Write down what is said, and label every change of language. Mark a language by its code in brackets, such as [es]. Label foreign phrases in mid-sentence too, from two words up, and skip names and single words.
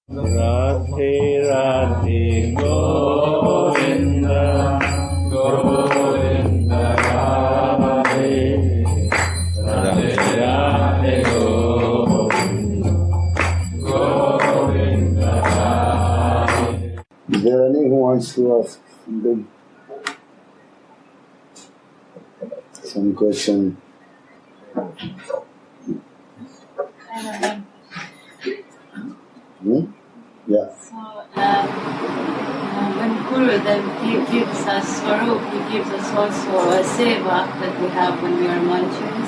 [hi] राधे राधे गोविंद गोविंद राधे राधे राधे गोविंद गोविंद राधे. [en] Is there any who wants to ask some question? Yeah. So, when Gurudev gives us Swarup, he gives us also a seva that we have when we are manchus.